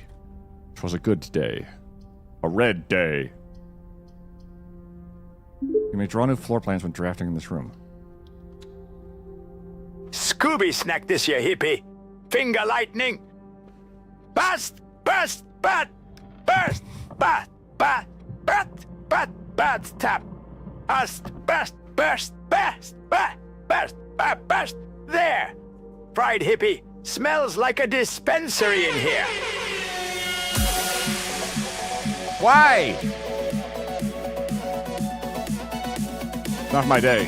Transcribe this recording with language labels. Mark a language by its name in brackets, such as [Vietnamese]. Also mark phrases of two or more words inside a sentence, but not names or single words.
[English] It was a good day. A red day. You may draw new floor plans when drafting in this room. Scooby snack this year, hippie. Finger lightning. Burst, burst, bat, burst, bat, bat, bat, bat, bat, tap. Burst, burst, burst, burst, bat, burst, bat, burst. There. Fried hippie. Smells like a dispensary in here. Why? Not my day.